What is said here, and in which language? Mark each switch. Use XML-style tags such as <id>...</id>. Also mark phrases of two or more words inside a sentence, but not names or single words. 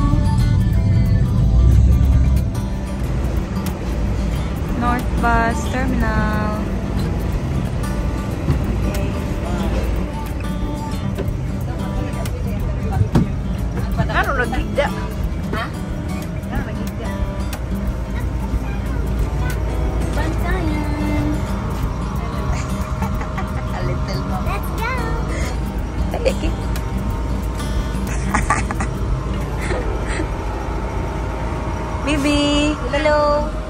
<en>North Bus Terminal.</en> <war>Okay. Ano nagigda? Ha? Ano nagigda? Bantayan.</war> <en>A little more. Let's go. Bibi, hello.</en>